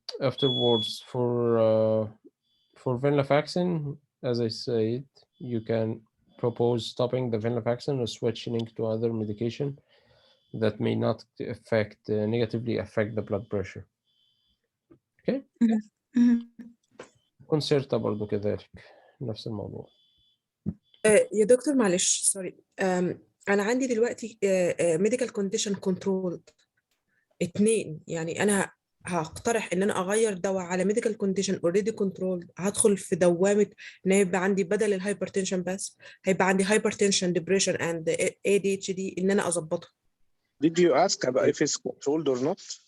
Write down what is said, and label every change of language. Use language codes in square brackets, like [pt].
[en] Afterwards, for venlafaxine, as I said, you can propose stopping the venlafaxine or switching to other medication that may not negatively affect the blood pressure. Okay. [ar] كونسيرتا برضو كذلك نفس الموضوع. يا دكتور معلش سوري، أنا عندي دلوقتي [en] medical condition controlled 2، [ar] يعني أنا هقترح إن أنا أغير دواء على [en] medical condition already controlled، [ar] هدخل في دوامة إن يبقى عندي بدل الهايبرتنشن بس هيبقى عندي [en] hypertension depression and ADHD [ar] إن أنا أظبطها. [en] Did you ask about if it's controlled or not?